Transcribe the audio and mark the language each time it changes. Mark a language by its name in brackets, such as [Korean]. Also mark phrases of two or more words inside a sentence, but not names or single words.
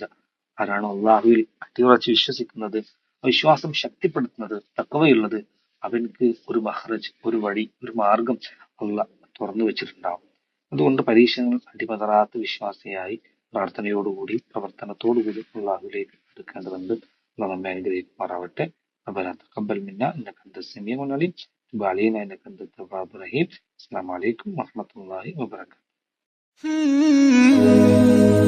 [Malayalam] ആരാണോ അള്ളാഹുവിൽ അടിയുറച്ച് വിശ്വസിക്കുന്നത്, വിശ്വാസം ശക്തിപ്പെടുത്തുന്നത്, തഖ്വയുള്ളത്, അവൻക്ക് ഒരു മഖ്റജ്, ഒരു വഴി, ഒരു മാർഗം അള്ളാഹ് തുറന്നു വെച്ചിട്ടുണ്ടാവും. അതുകൊണ്ട് പരീക്ഷണങ്ങൾ അടിപതറാത്ത വിശ്വാസിയായി പ്രാർത്ഥനയോടുകൂടി പ്രവർത്തനത്തോടുകൂടി അള്ളാഹുലേക്ക് എടുക്കേണ്ടതുണ്ട്. അള്ളാഹ് നമ്മെ അനുഗ്രഹിക്കുമാറാവട്ടെ. [Arabic] ربنا تقبل منا انك انت السميع العليم وتب علينا انك انت التواب الرحيم. السلام عليكم ورحمة الله وبركاته.